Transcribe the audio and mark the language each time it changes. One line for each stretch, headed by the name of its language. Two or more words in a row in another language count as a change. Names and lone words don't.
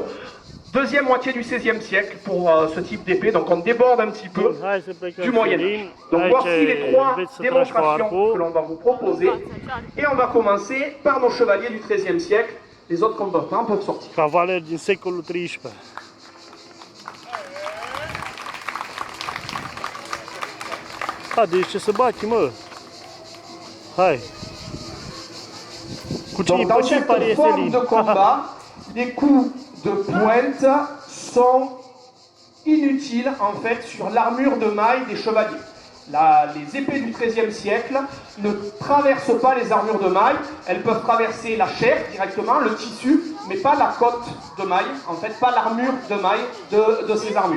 French: Deuxième moitié du XVIe siècle pour ce type d'épée, donc on déborde un petit peu du Moyen-Âge. Donc voici les trois démonstrations que l'on va vous proposer. Et on va commencer par nos chevaliers du XIIIe siècle. Les autres combattants peuvent sortir.
Romanian: Cavaleri din secolul XIII. Haide, ce să bate, mă. Hai. Cu cine,
French: Donc, dans
Romanian: pe cine pare
French: cette
Romanian: este
French: forme
Romanian: lin?
French: de combat, les coups de pointe sont inutiles en fait sur l'armure de maille des chevaliers. Les épées du XIIIe siècle ne traversent pas les armures de maille, elles peuvent traverser la chair directement, le tissu, mais pas la cotte de maille, en fait pas l'armure de maille de ces armures.